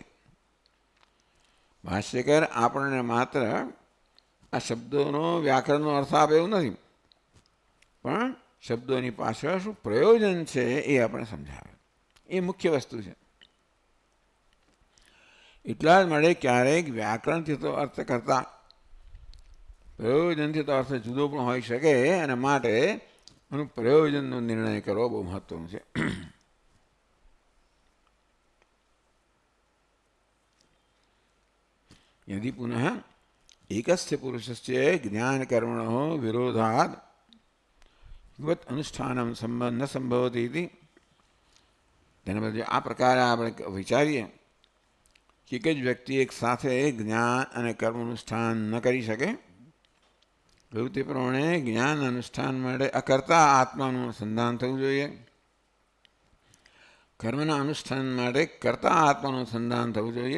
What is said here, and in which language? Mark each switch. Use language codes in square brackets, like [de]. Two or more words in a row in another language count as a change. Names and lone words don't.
[gu] ભાષ્યકાર આપણને માત્ર આ શબ્દોનો વ્યાકરણનો અર્થ આપે એવું નથી, પણ શબ્દોની પાછળ શું પ્રયોજન છે એ આપણે સમજાવે. એ મુખ્ય વસ્તુ છે. એટલા જ માટે ક્યારેક વ્યાકરણથી તો અર્થ કરતા પ્રયોજનથી તો અર્થ જુદો પણ હોઈ શકે, અને માટે એનું પ્રયોજનનો નિર્ણય કરવો બહુ મહત્વનું છે. [sa] यदि पुनः एकस्य पुरुषस्य ज्ञानकर्मणः विरोधात् युवत् अनुष्ठानं न संभवति इति, [gu] તેના બદલે આ પ્રકારે આપણે વિચારીએ કે એક જ વ્યક્તિ એક સાથે જ્ઞાન અને કર્મ અનુષ્ઠાન ન કરી શકે, એવું તે પ્રમાણે જ્ઞાન અનુષ્ઠાન માટે અકર્તા આત્માનું અનુસંધાન થવું જોઈએ, કર્મના અનુષ્ઠાન માટે કર્તા આત્માનું અનુસંધાન થવું જોઈએ.